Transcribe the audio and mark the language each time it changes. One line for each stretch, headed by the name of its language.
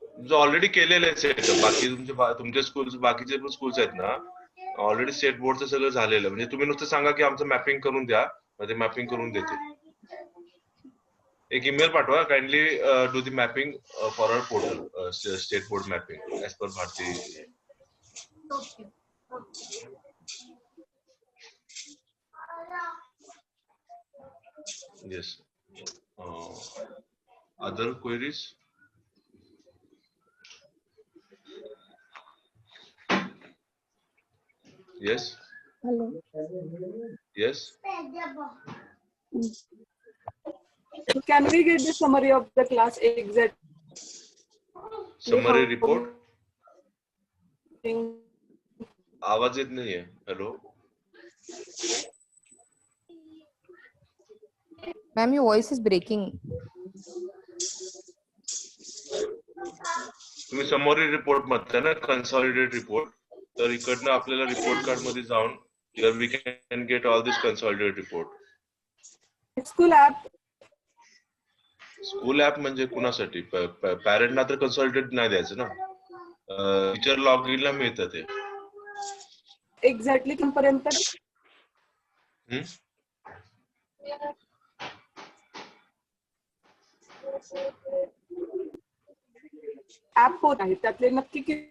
Marathi: जो ऑलरेडी केलेलं आहे सेटअप. बाकी तुमचे स्कूल्स बाकीचे पण स्कूल्स आहेत ना ऑलरेडी स्टेट बोर्डचं सगळं झालेलं. म्हणजे तुम्ही नुसतं सांगा की आमचं मॅपिंग करून द्या, म्हणजे मॅपिंग करून देते. एक ईमेल पाठवा,
English: Kindly do the mapping for our portal state board mapping as per Bharati. Yes. Other queries? Yes. Hello. Yes. So can we get the summary of the class exact? Summary report.
Marathi: आवाज येत नाहीये.
English: Hello. Ma'am, your voice is breaking.
Marathi: तुम्ही summary report म्हणता ना, consolidated report. तर इकडनं आपल्याला report card मध्ये जाऊन
English: here we can get all this consolidated report.
Marathi: School app म्हणजे कुणासाठी? पॅरेंटला तर कन्सॉलिडेटेड नाही द्यायचं ना. टीचर लॉग इनला मिळतं ते. एक्झॅक्टली पर्यंत ऍप होत आहे त्यातले नक्की